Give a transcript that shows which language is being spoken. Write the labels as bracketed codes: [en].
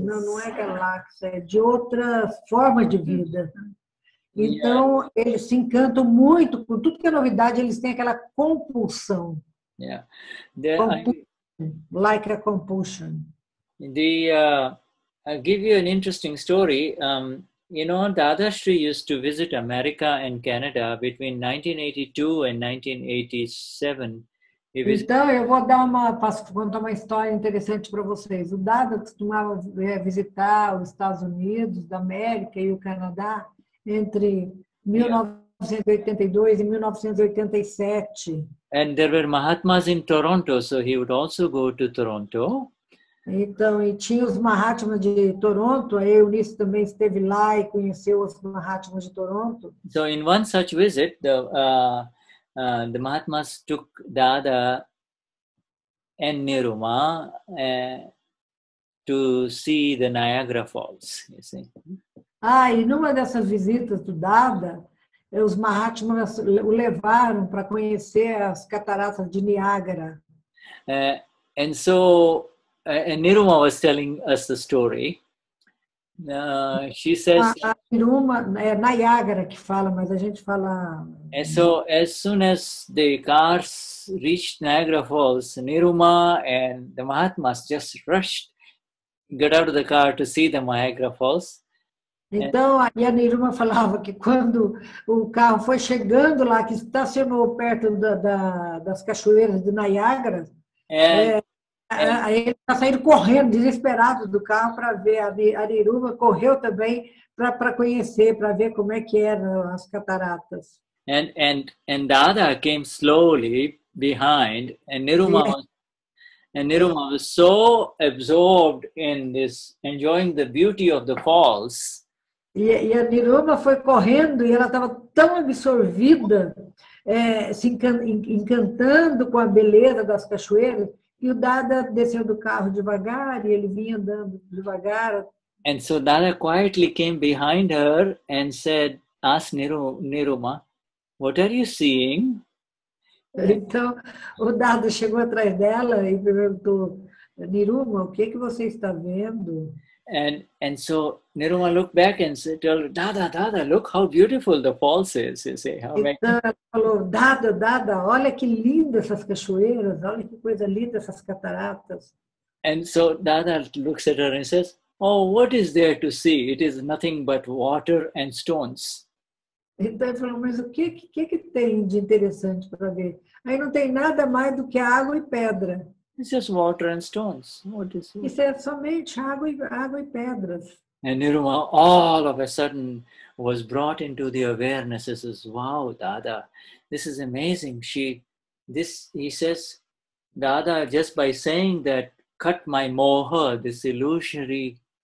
[pt] Não é galáxia, é de outras formas de vida. Então, eles se encantam muito com tudo que é novidade, eles têm aquela compulsão. Yeah. [en] Like a compulsion. I'll give you an interesting story. You know, Dadashri used to visit America and Canada between 1982 and 1987. [pt] Então, eu vou contar uma história interessante para vocês. O Dada costumava visitar os Estados Unidos da América e o Canadá entre 1982 e 1987. [en] And there were Mahatmas in Toronto, so he would also go to Toronto. [pt] Então, e tinha os Mahatmas de Toronto, a Eunice também esteve lá e conheceu os Mahatmas de Toronto. [en] So in one such visit, the Mahatmas took Dada and Niruma to see the Niagara Falls, you see. [pt] E numa dessas visitas do Dada, os Mahatmas o levaram para conhecer as cataratas de Niágara. [en] And so, and Niruma was telling us the story. She says... [pt] Niruma, é Niágara que fala, mas a gente fala... [en] And so, as soon as the cars reached Niagara Falls, Niruma and the Mahatmas just got out of the car to see the Niagara Falls. [pt] Então, a Niruma falava que quando o carro foi chegando lá, que estacionou perto das cachoeiras de Niágara, eles saíram correndo, desesperados do carro para ver. A Niruma correu também para conhecer, para ver como é que eram as cataratas. [en] And Dada came slowly behind, and Niruma was so absorbed in this, enjoying the beauty of the falls. [pt] E a Niruma foi correndo e ela estava tão absorvida, se encantando com a beleza das cachoeiras, e o Dada desceu do carro devagar e ele vinha andando devagar. [en] And so Dada quietly came behind her and asked Niruma, "What are you seeing?" [pt] Então, o Dada chegou atrás dela e perguntou, Niruma, o que você está vendo? [en] And so Niruma looked back and said, Dada, look how beautiful the falls is. You see, how [pt] então ela falou, Dada, olha que linda essas cachoeiras, olha que coisa linda essas cataratas. [en] And so Dada looks at her and says, "Oh, what is there to see? It is nothing but water and stones." [pt] Então ele falou, mas o que tem de interessante para ver? Aí não tem nada mais do que água e pedra. [en] It's just water and stones. What is it? [pt] Isso é somente água e pedras. [en] And Niruma all of a sudden was brought into the awareness. He says, "Wow, Dada, this is amazing." He says, Dada, just by saying that, cut my moha, this illusory